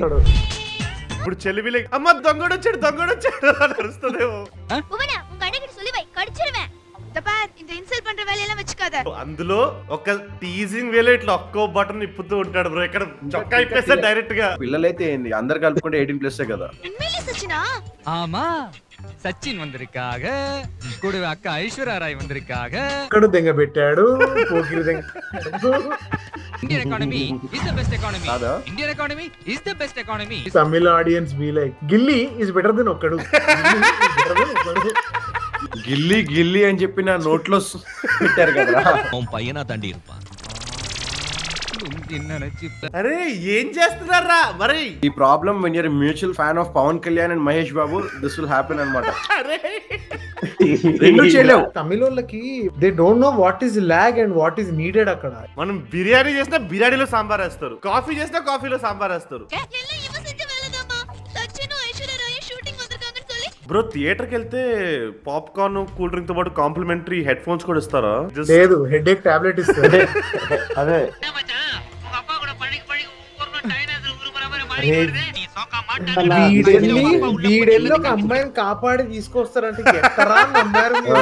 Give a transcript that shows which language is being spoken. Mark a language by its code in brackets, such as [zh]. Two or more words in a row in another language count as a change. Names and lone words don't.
[te] ఇప్పుడు చెల్లి విలేజ్ అమ్మ దొంగడొచ్చాడు అని అరుస్తుందేమో. అందులో ఒక టీజింగ్ వేలో ఇట్లా ఒక్కో బటన్ ఇప్పుతూ ఉంటాడు బ్రో. ఇక్కడ చొక్కా ఇప్పేస్తాడు డైరెక్ట్ గా. పిల్లలైతే ఏంది అందరు కలుపుకుంటే 18+ కదా. [ta] ஆமா சச்சின் வந்திருக்காக கூடவே அக்கா ஐஸ்வர்யா ராய் வந்திருக்காக. [te] ఇక్కడ దెంగ పెట్టాడు, పోకిరి దెంగ. [en] Indian economy is the best economy. [te] కాదా? [en] Indian economy is the best economy. Tamil audience be like Ghilli is better than Okkadu. [te] గిల్లీ గిల్లీ అని చెప్పి నా నోట్లో పెట్టారు కదా. [ta] உன் பையனா தாண்டி இருப்பான். [te] అరే ఏం చేస్తున్నారా మరి? [en] ఈ problem when you're mutual fan of Pawan Kalyan and Mahesh Babu, this will happen అన్నమాట. [te] రెండు చేయలేవు. [en] తమిళోళ్ళకి they don't know what is lag and what is needed అక్కడ. [te] మనం బిర్యానీ చేసినా బిర్యానీలో సాంబార్ వేస్తారు, కాఫీ చేసినా కాఫీలో సాంబార్ వేస్తారు. బ్రో థియేటర్కి వెళ్తే [en] popcorn cool drink [te] తో పాటు [en] complimentary head phones [te] కూడా ఇస్తారా? లేదు, [en] headache tablet [te] ఇస్తారు. అదే వీడెళ్ళి ఒక అమ్మాయిని కాపాడి తీసుకొస్తారంటే ఎక్కరా నమ్మారు మీరు?